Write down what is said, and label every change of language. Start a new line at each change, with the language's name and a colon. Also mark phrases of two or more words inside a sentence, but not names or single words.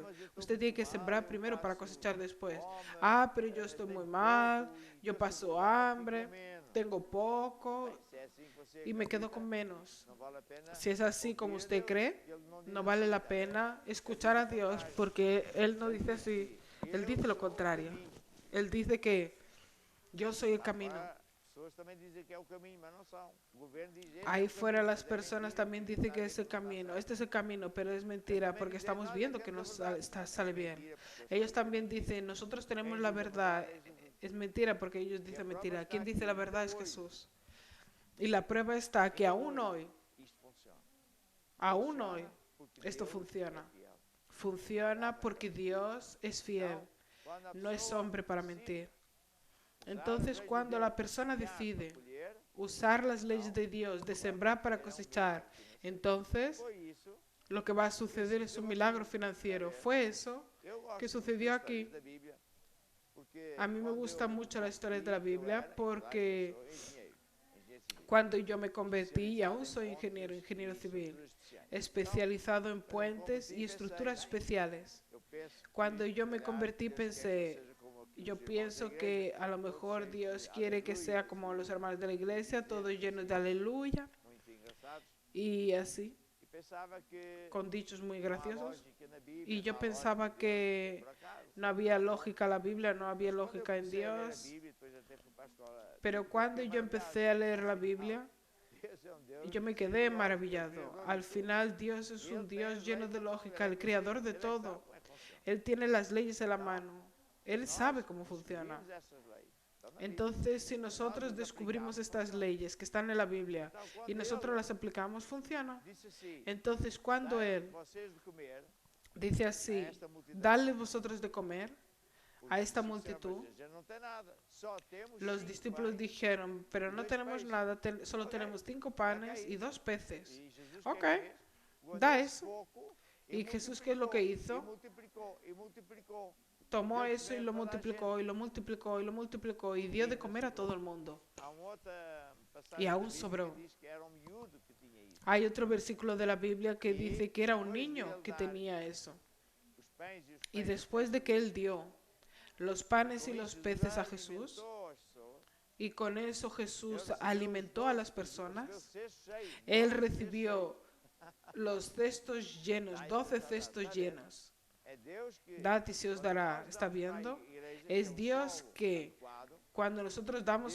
Spanish: Usted tiene que sembrar primero para cosechar después. Pero yo estoy muy mal, yo paso hambre, tengo poco y me quedo con menos. Si es así como usted cree, no vale la pena escuchar a Dios, porque Él no dice así. Él dice lo contrario. Él dice que yo soy el camino.
Portuguese: pessoas também dizem que é o caminho, mas não são. O governo diz este é
Spanish: Ahí
Portuguese: o
Spanish: fuera
Portuguese: caminho,
Spanish: las
Portuguese: mas é
Spanish: personas
Portuguese: mentira,
Spanish: también
Portuguese: porque
Spanish: dicen
Portuguese: está
Spanish: que
Portuguese: a ver
Spanish: es el
Portuguese: que não está
Spanish: camino.
Portuguese: certo.
Spanish: Este es el camino, pero es
Portuguese: Eles
Spanish: mentira
Portuguese: também
Spanish: porque
Portuguese: dizem,
Spanish: estamos
Portuguese: nós é
Spanish: viendo que
Portuguese: que temos a
Spanish: no
Portuguese: verdade, mas
Spanish: sale
Portuguese: é
Spanish: bien.
Portuguese: mentira, porque eles
Spanish: Ellos
Portuguese: só dizem
Spanish: también dicen, nosotros tenemos
Portuguese: quem
Spanish: la
Portuguese: diz a verdade
Spanish: verdad.
Portuguese: é Jesus.
Spanish: Es mentira porque ellos
Portuguese: E a
Spanish: dicen
Portuguese: prova
Spanish: mentira.
Portuguese: está
Spanish: Quien dice
Portuguese: aqui,
Spanish: la
Portuguese: ainda
Spanish: verdad es
Portuguese: hoje.
Spanish: Jesús. Y la prueba está que
Portuguese: Ainda
Spanish: aún
Portuguese: hoje
Spanish: hoy,
Portuguese: isto funciona.
Spanish: aún hoy,
Portuguese: Funciona porque
Spanish: esto
Portuguese: Deus
Spanish: funciona.
Portuguese: é fiel.
Spanish: Funciona porque Dios es fiel.
Portuguese: Então, quando a
Spanish: No es
Portuguese: pessoa
Spanish: hombre para
Portuguese: decide
Spanish: mentir.
Portuguese: usar as
Spanish: Entonces,
Portuguese: leis de
Spanish: cuando
Portuguese: Deus
Spanish: la
Portuguese: para
Spanish: persona
Portuguese: semear, para
Spanish: decide
Portuguese: colher,
Spanish: usar las leyes
Portuguese: então,
Spanish: de Dios, de
Portuguese: vai
Spanish: sembrar para
Portuguese: acontecer um
Spanish: cosechar,
Portuguese: milagre financeiro.
Spanish: entonces
Portuguese: Foi isso
Spanish: lo que va a
Portuguese: que
Spanish: suceder es
Portuguese: sucedeu
Spanish: un
Portuguese: aqui.
Spanish: milagro financiero.
Portuguese: Está a ver?
Spanish: Fue eso
Portuguese: Eu gosto
Spanish: que
Portuguese: muito
Spanish: sucedió
Portuguese: das
Spanish: aquí.
Portuguese: histórias da Bíblia, porque
Spanish: A mí me
Portuguese: quando
Spanish: gustan
Portuguese: eu
Spanish: mucho las historias de
Portuguese: converti,
Spanish: la
Portuguese: eu
Spanish: Biblia
Portuguese: era,
Spanish: porque
Portuguese: sou engenheiro civil,
Spanish: cuando yo me convertí, y
Portuguese: especializado
Spanish: aún
Portuguese: em
Spanish: soy
Portuguese: pontes
Spanish: ingeniero
Portuguese: e
Spanish: civil,
Portuguese: estruturas especiais.
Spanish: especializado en
Portuguese: Então,
Spanish: puentes y estructuras especiales.
Portuguese: eu penso que,
Spanish: Cuando yo me
Portuguese: se calhar,
Spanish: convertí
Portuguese: Deus quer que eu
Spanish: pensé,
Portuguese: seja como aqueles
Spanish: yo
Portuguese: irmãos da
Spanish: pienso
Portuguese: igreja,
Spanish: que a lo
Portuguese: todos
Spanish: mejor
Portuguese: cheios
Spanish: Dios
Portuguese: de
Spanish: quiere que sea
Portuguese: aleluias
Spanish: como los
Portuguese: e
Spanish: hermanos de la iglesia, todos
Portuguese: dizeres
Spanish: llenos de
Portuguese: assim,
Spanish: aleluya
Portuguese: muito engraçados,
Spanish: y así,
Portuguese: e pensava que
Spanish: con dichos muy
Portuguese: não há
Spanish: graciosos.
Portuguese: lógica na Bíblia,
Spanish: Y yo
Portuguese: não há
Spanish: pensaba
Portuguese: lógica em Deus,
Spanish: que
Portuguese: por acaso.
Spanish: no había lógica en la Biblia, no había
Portuguese: Mas quando eu
Spanish: lógica en
Portuguese: comecei a ler a
Spanish: Dios.
Portuguese: Bíblia, depois até fui para a escola
Spanish: Pero
Portuguese: bíblica,
Spanish: cuando
Portuguese: fiquei
Spanish: yo
Portuguese: maravilhado.
Spanish: empecé a leer la
Portuguese: Afinal,
Spanish: Biblia,
Portuguese: Deus é Deus
Spanish: yo me quedé
Portuguese: de lógica,
Spanish: maravillado.
Portuguese: criador
Spanish: Al
Portuguese: de tudo.
Spanish: final Dios es
Portuguese: E Ele
Spanish: un
Portuguese: tem
Spanish: Dios
Portuguese: as
Spanish: lleno
Portuguese: leis
Spanish: de
Portuguese: na mão,
Spanish: lógica,
Portuguese: Ele é
Spanish: el
Portuguese: que
Spanish: creador
Portuguese: decide,
Spanish: de
Portuguese: Ele é que sabe
Spanish: todo.
Portuguese: como é que funciona.
Spanish: Él tiene las leyes en la
Portuguese: Então,
Spanish: mano. Él
Portuguese: nós
Spanish: sabe cómo funciona.
Portuguese: descobrimos essas leis. Estão na Bíblia.
Spanish: Entonces, si
Portuguese: Nós
Spanish: nosotros
Portuguese: as
Spanish: descubrimos
Portuguese: aplicamos,
Spanish: estas
Portuguese: funciona.
Spanish: leyes que están en la Biblia
Portuguese: Então,
Spanish: y
Portuguese: quando
Spanish: nosotros
Portuguese: Ele
Spanish: las aplicamos, funciona.
Portuguese: disse assim,
Spanish: Entonces, cuando
Portuguese: dai
Spanish: Él
Portuguese: vocês de comer
Spanish: dice
Portuguese: a
Spanish: así,
Portuguese: esta multidão.
Spanish: dale vosotros de comer,
Portuguese: Os
Spanish: a esta
Portuguese: discípulos disseram,
Spanish: multitud,
Portuguese: "Mas a gente não tem nada, só temos
Spanish: los
Portuguese: 5
Spanish: discípulos
Portuguese: pães
Spanish: dijeron, pero y no 2 tenemos peces". nada, solo Ok, tenemos 5 acá panes y
Portuguese: isso.
Spanish: 2 peces.
Portuguese: E Jesus
Spanish: Ok,
Portuguese: que fez? Guardou dá esse isso. pouco
Spanish: Y Jesús, ¿qué es lo que hizo?
Portuguese: E multiplicou.
Spanish: Tomó
Portuguese: Deu de
Spanish: eso y
Portuguese: comer
Spanish: lo
Portuguese: a toda a
Spanish: multiplicó y lo multiplicó y lo multiplicó y dio de comer a todo el mundo.
Portuguese: Há outra
Spanish: Y
Portuguese: passagem
Spanish: aún
Portuguese: da Bíblia
Spanish: sobró.
Portuguese: que diz que era miúdo que tinha isso.
Spanish: Hay otro versículo de la Biblia que Y dice que era un después de niño él que dar tenía eso.
Portuguese: Os pães e os
Spanish: Y peces después de que él dio los panes y
Portuguese: com
Spanish: los
Portuguese: isso
Spanish: peces a
Portuguese: alimentou
Spanish: Jesús,
Portuguese: as pessoas.
Spanish: y con eso Jesús
Portuguese: Ele recebeu
Spanish: alimentó
Portuguese: os
Spanish: a las
Portuguese: 12
Spanish: personas,
Portuguese: cestos cheios,
Spanish: él 12 recibió los cestos llenos, 12 cestos llenos.
Portuguese: É Deus que,
Spanish: Dad y se os
Portuguese: quando
Spanish: dará.
Portuguese: nós
Spanish: ¿Está
Portuguese: damos
Spanish: viendo?
Portuguese: para a igreja,
Spanish: Es
Portuguese: é o
Spanish: Dios
Portuguese: solo
Spanish: que,
Portuguese: adequado,
Spanish: cuando nosotros damos